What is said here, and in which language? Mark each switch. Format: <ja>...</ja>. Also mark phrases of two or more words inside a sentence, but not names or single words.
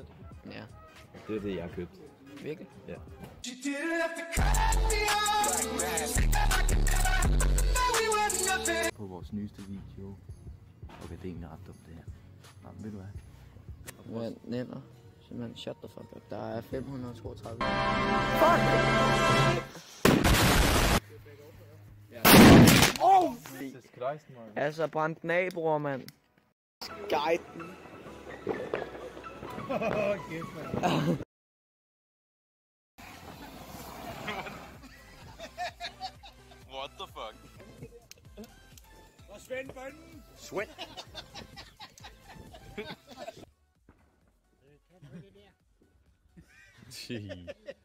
<da>Ja. Det er det, jeg har købt. Virkelig? Ja. På vores nyeste video. Okay, det er egentlig ret dumt det her. Nå, ved du hvad? Hvad nænder?</da> <en>Simpelthen shut the fuck up.</en> <da>Der er 532. Jesus Christ, man. Altså, brændt den af, bror, mand. Guide den.</da> <en>What the fuck?</en> <da>Og Svend bønnen. Svend. Kan du det der?</da>